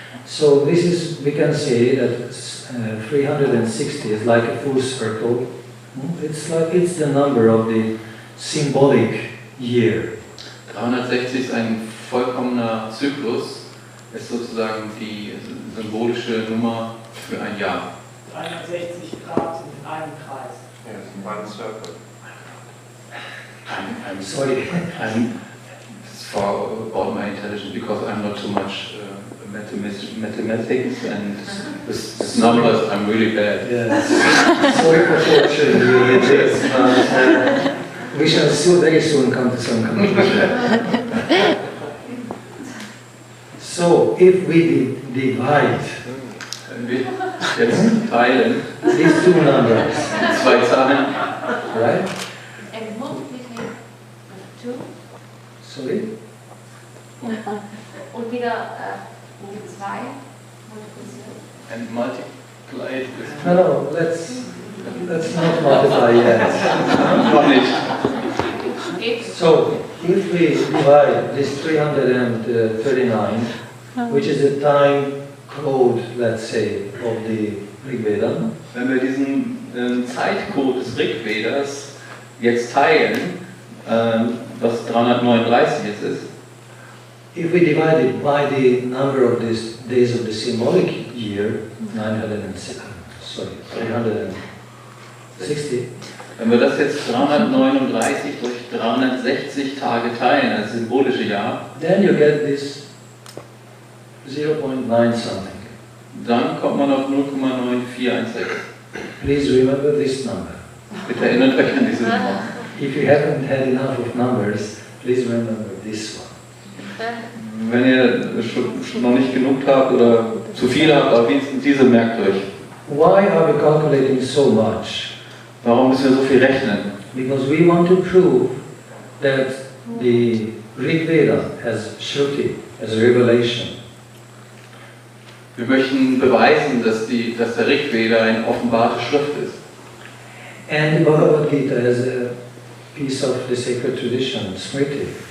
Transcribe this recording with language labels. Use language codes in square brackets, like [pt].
[en] So this is, we can say that 360 is like a full circle. It's like it's the number of the symbolic year. [de] 360 ist ein vollkommener Zyklus, ist sozusagen die symbolische Nummer für ein Jahr. 360 Grad sind in einem Kreis. [en] Yes, one circle. I'm Sorry. It's for about my intelligence because I'm not too much mathematics and this numbers I'm really bad. Yes. Sorry for torturing you with this, but we shall very soon come to some conclusion. So, if we divide [de] Wenn wir jetzt teilen, [en] these two numbers, [de] zwei Zahlen, [en] right? And multiply 2 Sorry? [de] und wieder mit 2 multiplizieren. [en] and multiply it with No, let's not multiply yet. [de] noch nicht. [en] So, if we divide this 339, which is the time code, let's say, of the Rig Veda, [de] Wenn wir diesen Zeitcode des Rigvedas jetzt teilen, was 339 jetzt ist, [en] if we divide it by the number of these days of the symbolic year, 360, [de] wenn wir das jetzt 339 durch 360 Tage teilen, als symbolische Jahr, [en] then you get this 0.9 something. [de] dann kommt man auf 0,9416. [en] Please remember this number. [de] Bitte erinnert euch an diese Nummer. [en] If you haven't had enough of numbers, please remember this one. [de] Wenn ihr schon noch nicht genug habt oder zu viel habt, aber wenigstens diese merkt euch. [en] Why are we calculating so much? [de] Warum müssen wir so viel rechnen? [en] Because we want to prove that the Rig Veda has Shruti, as revelation. [de] Wir möchten beweisen, dass der Rigveda eine offenbarte Schrift ist. [en] And the Bhagavad-gita as a piece of the sacred tradition, Smriti.